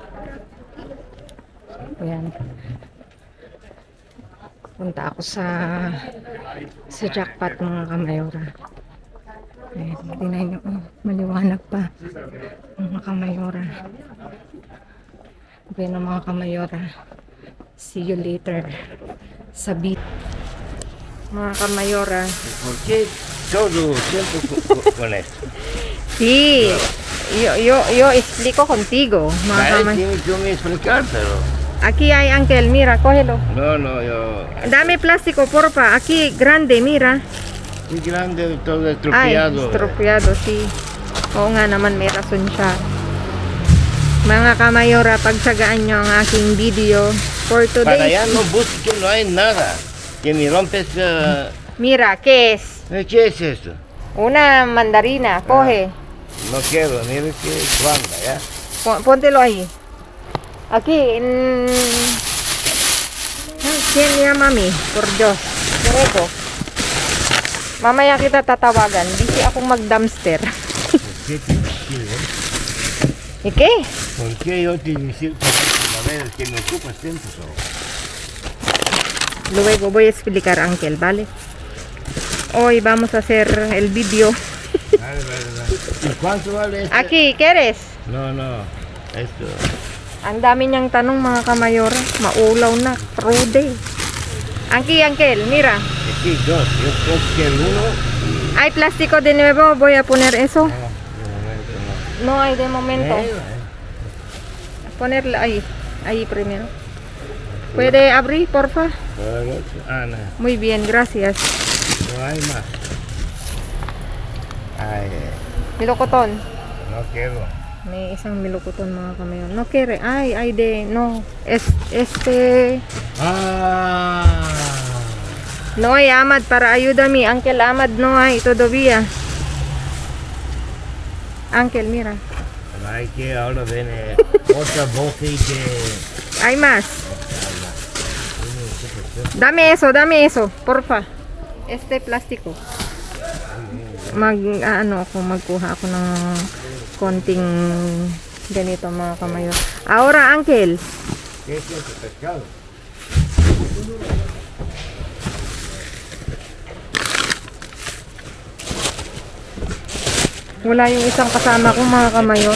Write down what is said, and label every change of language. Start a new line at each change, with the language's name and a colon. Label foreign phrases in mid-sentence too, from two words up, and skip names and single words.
Filipino: Ayan. Punta ako sa jackpot mga kamayora. Ayan. Tignan nyo. Oh, maliwanag pa mga kamayora. Okay na mga kamayora.
English: See you later sa beat.
Filipino: Mga kamayora.
Spanish: ¿Por qué todo siempre con esto? Sí, yo explico contigo.
Filipino: Mga kamay.
Spanish: Tienes que me explicar, pero... Aquí hay Ángel, mira, cógelo. No, yo... Dame plástico, porfa. Aquí, grande, mira. Es grande, todo Ay, estropeado. estropeado, sí.
Filipino: Oo nga naman, may rason siya. Mga kamayora, pagsagaan nyo ang aking video for
Spanish: Para allá
Filipino: today.
Spanish: no busques, no hay nada. Que me rompes... Mira, ¿qué es? ¿Qué es esto? Una mandarina, coge. No quiero, mira que banda, ¿ya? Póntelo ahí. Aquí. ¿Quién llama mami? Por Diyos. Direto.
Filipino: Mamaya kita tatawagan. Busy akong mag-dumpster.
Spanish: ¿Qué te decir, ¿Y qué? ¿Por qué yo te decir a ver que me ocupas tiempo solo? Luego voy a explicar, Ángel, ¿vale? Hoy vamos a hacer el video. Vale. ¿Y cuánto vale esto? Aquí, ¿quieres? No, esto...
Filipino: Ang dami niyang tanong mga kamayora. Maulaw na. Rude.
Spanish: Aquí, Ángel, mira. Sí, dos. Yo creo que el uno... Hay plástico de nuevo. Voy a poner eso. No, de momento no. No hay de momento. Ponerla ahí. Ahí primero. ¿Puede abrir, porfa? No. Muy bien, gracias. No hay más. Ay,
Filipino: Milokoton.
Spanish: no quiero.
Filipino: May isang milokoton mga kamayon.
Spanish: No quiere. Ay de. No. Este. Ah. No hay, Amad, para ayúdame. Ángel, Amad, no hay todavía. Ángel, mira. Hay que ahora viene otra boca y que... Hay más. Dame eso, porfa. Este plástico.
Filipino: Magkuha ako ng konting ganito mga kamayon.
Spanish: Ahora, Ángel. ¿Qué es eso, pescado?
Filipino: Wala yung isang kasama ko mga kamayon.